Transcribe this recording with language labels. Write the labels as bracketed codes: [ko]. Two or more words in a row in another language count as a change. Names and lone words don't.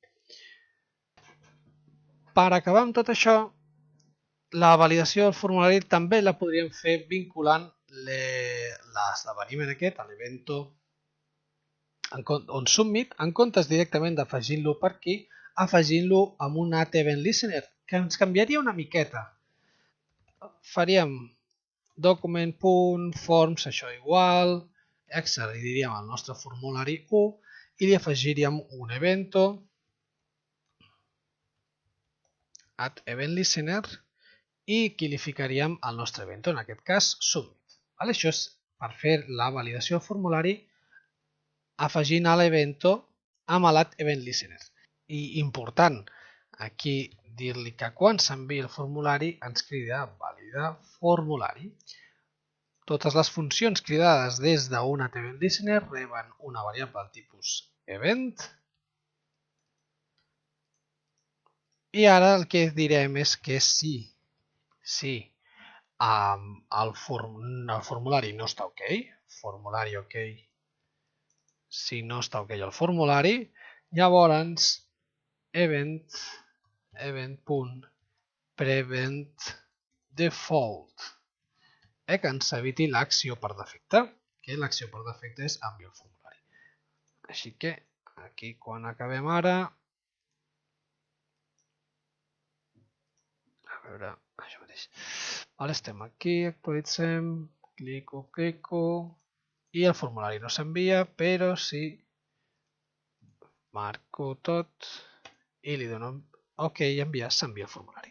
[ca] Per acabar amb tot això, la validació del formulari també la podríem fer vinculant l'esdeveniment aquest, l'evento on submit, en comptes directament d'afegint-lo per aquí, afegint-lo amb un at-event-listener, que ens canviaria una miqueta. Faríem document.forms, això igual, accediríem al nostre formulari 1 i li afegiríem un evento at-event-listener i aquí li ficaríem el nostre evento, en aquest cas submit. Això és per fer la validació del formulari afegint a l'evento amb l'at-event-listener. I important, aquí dir-li que quan s'enviï el formulari ens crida validar formulari. Totes les funcions cridades des d'un at-event-listener reben una variable del tipus event. I ara el que direm és que si el formulari no està ok, formulari ok, si no està ok el formulari, llavors event.prevent default que ens eviti l'acció per defecte, que l'acció per defecte és enviar el formulari. Així que aquí quan acabem ara, a veure, això mateix. Estem aquí, actualitzem, clico i el formulari no s'envia, però si marco tot i li dono ok i enviar, s'envia el formulari.